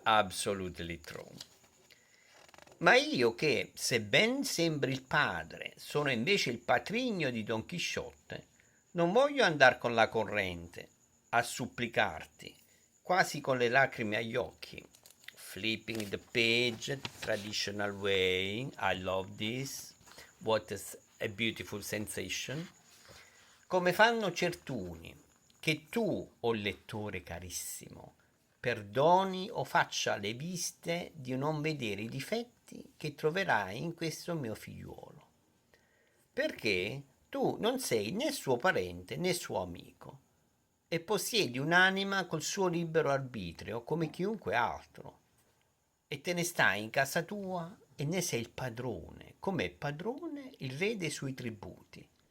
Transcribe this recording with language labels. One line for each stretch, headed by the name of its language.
Italian: Absolutely true. Ma io che, se ben sembri il padre, sono invece il patrigno di Don Chisciotte, non voglio andar con la corrente a supplicarti, quasi con le lacrime agli occhi.
English: Flipping the page, traditional way, I love this, what is a beautiful sensation.
Italian: Come fanno certuni, che tu, o lettore carissimo, perdoni o faccia le viste di non vedere i difetti che troverai in questo mio figliuolo, perché tu non sei né suo parente né suo amico, e possiedi un'anima col suo libero arbitrio come chiunque altro, e te ne stai in casa tua e ne sei il padrone, come è padrone il re dei suoi tributi.